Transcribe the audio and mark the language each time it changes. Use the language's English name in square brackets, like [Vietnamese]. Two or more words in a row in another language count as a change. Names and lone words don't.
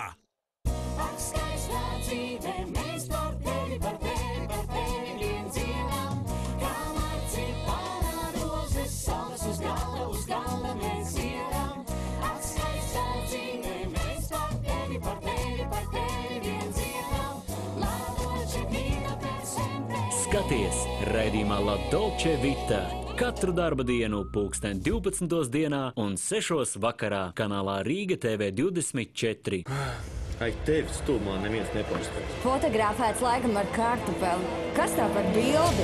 [Latvian] Apskaistā dzīve, mēs par tevi vien dziedam. Kā marcipāna rozes, saules uz galda mēs iedam. Apskaistā dzīve, mēs par tevi vien dziedam. [Italian] La Dolce Vita per sempre. [Latvian] Skaties raidījumā La Dolce Vita katru darba dienu pulksten 12. dienā un 6. vakarā kanālā Rīga TV 24. Ai, tevis tūmā neviens nepārspēj. Fotografēts laikam ar kartupeli. Kas tā par bildi?